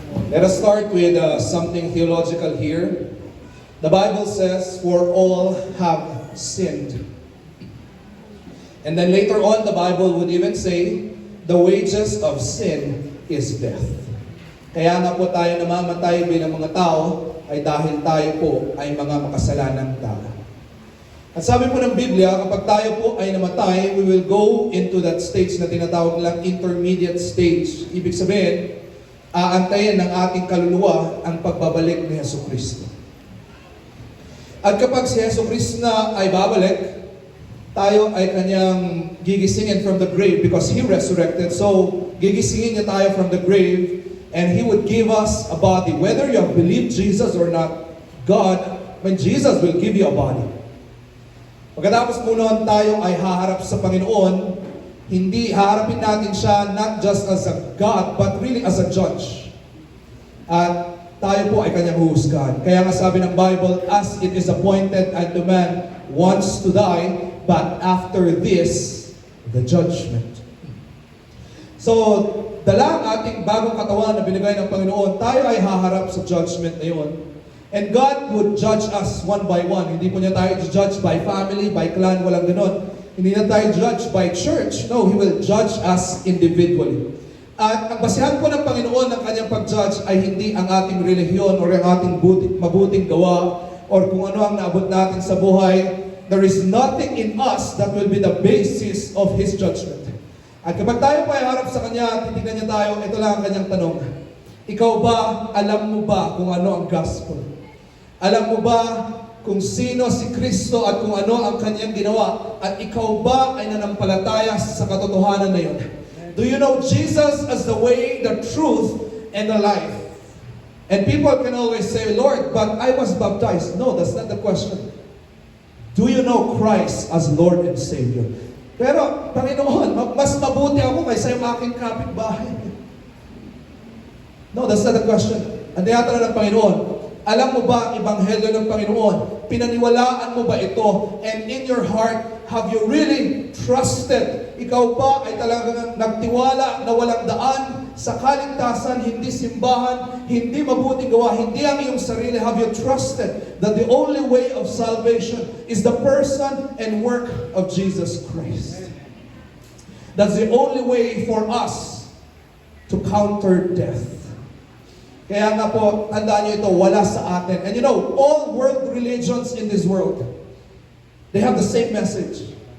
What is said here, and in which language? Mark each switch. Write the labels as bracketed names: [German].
[English] Let us start with something theological here. The Bible says, for all have sinned. And then later on, the Bible would even say, the wages of sin is death. [Filipino] Kaya nga po tayo namamatay bilang mga tao ay dahil tayo po ay mga makasalanang tao. At sabi po ng Biblia, kapag tayo po ay namatay, [English] we will go into that stage [Filipino] na tinatawag nilang intermediate stage. Ibig sabihin, aantayin ng ating kaluluwa ang pagbabalik ni Jesucristo. At kapag si Jesucristo na ay babalik, tayo ay kanyang gigisingin [English] from the grave because He resurrected. So, [Filipino] gigisingin niya tayo [English] from the grave and He would give us a body. Whether you have believed Jesus or not, when Jesus will give you a body. [Filipino] Pagkatapos po noon, tayo ay haharap sa Panginoon. Hindi haharapin natin siya [English] not just as a God, but really as a judge. [Filipino] At tayo po ay kanyang huhusgahan. Kaya nga sabi ng Bible, [English] as it is appointed unto man once to die, but after this, the judgment. [Filipino] So, dala ang ating bagong katawan na binigay ng Panginoon, tayo ay haharap sa judgment na yun. [English] And God would judge us one by one. [Filipino] Hindi po niya tayo [English] judge by family, by clan, [Filipino] walang ganon. Hindi na tayo [English] judge by church. No, He will judge us individually. [Filipino] At ang basihan po ng Panginoon ng kanyang pag-judge ay hindi ang ating relihiyon or ang ating mabuting gawa or kung ano ang naabot natin sa buhay. [English] There is nothing in us that will be the basis of His judgment. [Filipino] At kapag tayo pa ay harap sa Kanya, titignan niya tayo, ito lang ang kanyang tanong. Ikaw ba, alam mo ba kung ano ang gospel? Alam mo ba kung sino si Kristo at kung ano ang kanyang ginawa? At ikaw ba ay nanampalataya sa katotohanan na yun? [English] Do you know Jesus as the way, the truth, and the life? And people can always say, Lord, but I was baptized. No, that's not the question. Do you know Christ as Lord and Savior? [Filipino] Pero, Panginoon, mas mabuti ako kaysa yung aking kapitbahay. [English] No, that's not the question. [Filipino] Ang tinatanong ng Panginoon, alam mo ba ang ebanghelyo ng Panginoon? Pinaniwalaan mo ba ito? [English] And in your heart, have you really trusted? [Filipino] Ikaw ba ay talagang nagtiwala na walang daan sa kaligtasan, hindi simbahan, hindi mabuting gawa, hindi ang iyong sarili? [English] Have you trusted that the only way of salvation is the person and work of Jesus Christ? That's the only way for us to counter death. [Filipino] Kaya nga po, tandaan niyo ito, wala sa atin. [English] And you know, all world religions in this world, they have the same message.